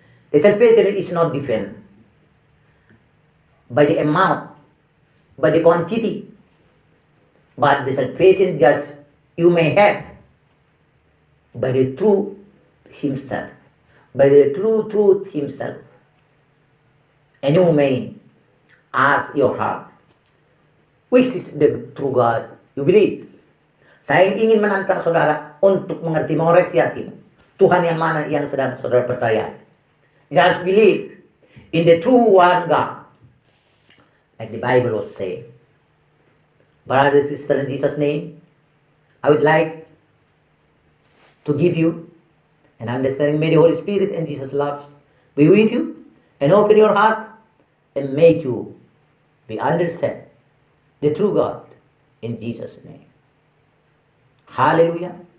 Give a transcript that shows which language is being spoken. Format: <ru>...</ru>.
<en>The salvation is not defined by the amount, by the quantity, but the salvation just you may have by the true himself, by the true truth himself. And you may ask your heart, which is the true God you believe?</en> <id>Saya ingin menantang saudara untuk mengerti, mengoreksi hatimu. Tuhan yang mana yang sedang saudara percaya?</id> <en>Just believe in the true one God. Like the Bible was saying. Brothers and sisters, in Jesus' name, I would like to give you an understanding. May the Holy Spirit and Jesus' love be with you and open your heart and make you be understand the true God in Jesus' name. Hallelujah.</en>